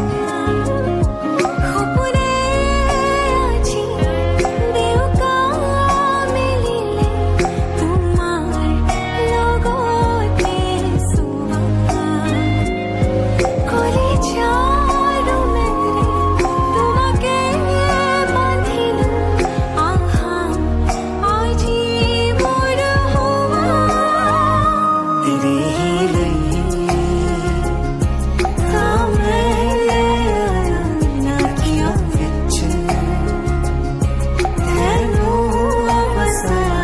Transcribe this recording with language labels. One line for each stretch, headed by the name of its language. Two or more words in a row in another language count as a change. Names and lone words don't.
Assamese: সপোনে আজি দেউকা মেলিলে তোমাৰ লগতে চোৱা কলিজাৰ মেলে তোমাকে বান্ধিলো আহা আজি মোৰ হোৱা
Punjabi: ਤੇਰੀ ਹੀ ਲਈ ਤਾਮੇ ਨਾ ਕੀਆ विच ਤੈਨੂੰ ਬਸਾਇਆ